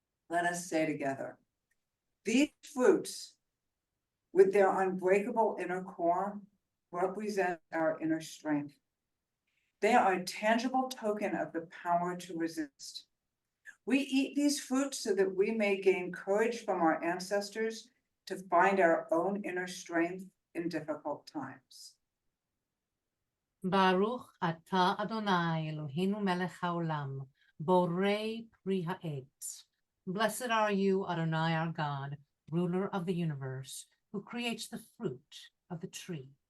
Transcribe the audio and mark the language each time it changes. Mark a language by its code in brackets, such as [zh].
[en] Let us say together, these fruits, with their unbreakable inner core, represent our inner strength. They are a tangible token of the power to resist. We eat these fruits so that we may gain courage from our ancestors to find our own inner strength in difficult times. [he] ברוך אתה אדוני אלוהינו מלך העולם, Borei pri ha'et. [en] Blessed are you, Adonai our God, ruler of the universe, who creates the fruit of the tree.